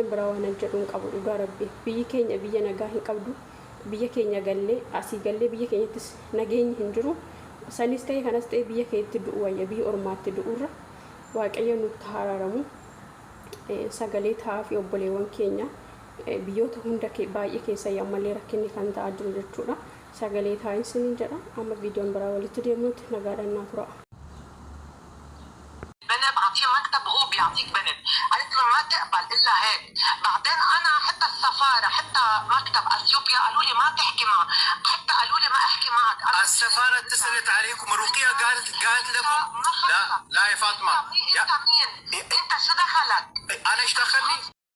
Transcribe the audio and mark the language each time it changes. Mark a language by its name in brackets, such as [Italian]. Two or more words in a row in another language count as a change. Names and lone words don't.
[Oromo] biraa waan jedhu hin qabu dhugaa rabbi biyyi keenya biyya nagaa hin qabdu biyya keenya gallee asii gallee biyya keenyattis nageenyi hin jiru sanis ta'e kanas ta'e biyya keenyatti du'u wayya biyya ormaatti du'urra waaqayyo nutti haraaramu sagalee ta'aa fi obboleewwan keenya biyyoota hunda baay'ee keessa yammalee rakkinni kan ta'aa jiru jechuudha sagalee ta'aa isiniin jedha amma viidiyoon biraa walitti deemnutti nagaadhaan naa tura. [Arabic] بيعطيك بنت قالت له ما تقبل الا هيك بعدين انا حتى السفاره حتى مكتب اثيوبيا قالوا لي ما تحكي معه حتى قالوا لي ما احكي معك السفاره اتصلت عليكم رقيه قالت لكم لا لا يا فاطمه انت مين انت شو دخلك انا ايش دخلني